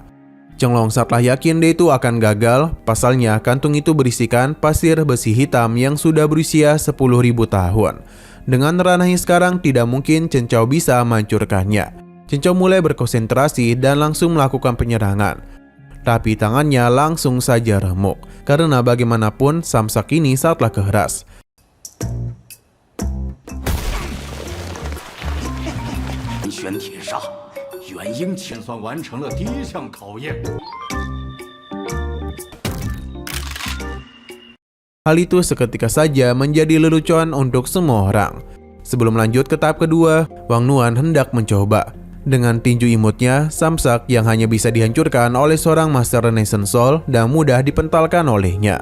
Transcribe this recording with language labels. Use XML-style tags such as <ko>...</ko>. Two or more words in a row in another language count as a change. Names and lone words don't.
<id>Chen Long saatlah yakin dia itu akan gagal, pasalnya kantung itu berisikan pasir besi hitam yang sudah berusia 10.000 tahun. Dengan ranahnya sekarang tidak mungkin Chen Chao bisa menghancurkannya. Chen Chao mulai berkonsentrasi dan langsung melakukan penyerangan. Tapi tangannya langsung saja remuk, karena bagaimanapun samsak ini sangatlah keras.</id> <zh>玄铁杀，元婴清算完成了第1项考验。</zh> <id>Hal itu seketika saja menjadi lelucon untuk semua orang. Sebelum lanjut ke tahap kedua, Wang Nuan hendak mencoba. Dengan tinju imutnya, samsak yang hanya bisa dihancurkan oleh seorang Master Renaissance Soul dan mudah dipentalkan olehnya.</id>